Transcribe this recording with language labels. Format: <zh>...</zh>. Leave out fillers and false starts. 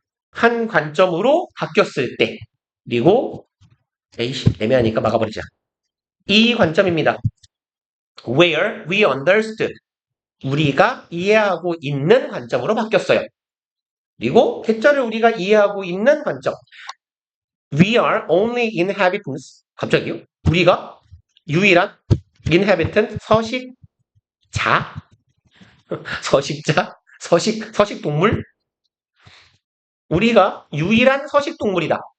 <ko>한 관점으로 바뀌었을 때. 그리고 에이씨 애매하니까 막아버리자. 이 관점입니다.</ko> <en>Where we understood.</en> <ko>우리가 이해하고 있는 관점으로 바뀌었어요. 그리고 개짜를 우리가 이해하고 있는 관점.</ko> <en>We are only inhabitants.</en> <ko>갑자기요? 우리가 유일한 inhabitant 서식자? 서식자? 서식 동물? 우리가 유일한 서식 동물이다.</ko>